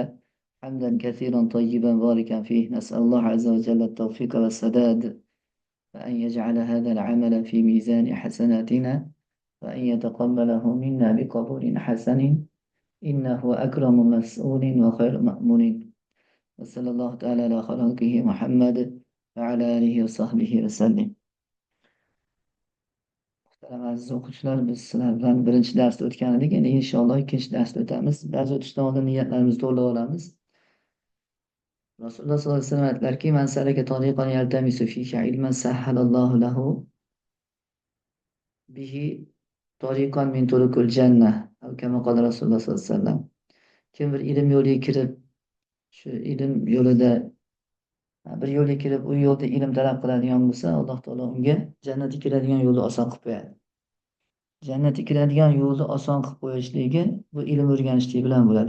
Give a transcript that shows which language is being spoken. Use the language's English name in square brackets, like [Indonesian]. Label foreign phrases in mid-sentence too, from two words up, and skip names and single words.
[Arabic] حمدا كثيرا طيبا باركا فيه، نسأل الله عز وجل التوفيق والسداد، وأن يجعل هذا العمل في ميزان حسناتنا، وأن يتقبله منا بقبول حسن، إنه أكرم مسؤول وخير مأمون. وصلى الله تعالى على خلقه محمد وعلى آله وصحبه وسلم. [Uzbek] Muhtaram aziz o'quvchilar, biz sizlar bilan birinchi darsda o'tgan edik. Endi inshaalloh ikkinchi darsda o'tamiz. Dars o'tishdan oldin niyatlarimizni to'g'rilab olamiz. Rasululloh [Arabic] صلى الله عليه وسلم [Uzbek] aytdilarki: [Arabic] "من سلك طريقا يلتمس فيه علما سهل الله له به طريقا من طرق الجنة." أو كما قال رسول الله صلى الله عليه وسلم. [Uzbek] Kim bir ilm yo'liga kirib, shu ilm yo'lida bir yo'lga kirib, u yo'lda ilm talab qiladigan bo'lsa, Alloh taolo unga jannatga kiradigan yo'lni oson qilib qo'yadi. Jannatga kiradigan yo'lni oson qilib qo'yishligi bu ilm o'rganishlik bilan bo'ladi.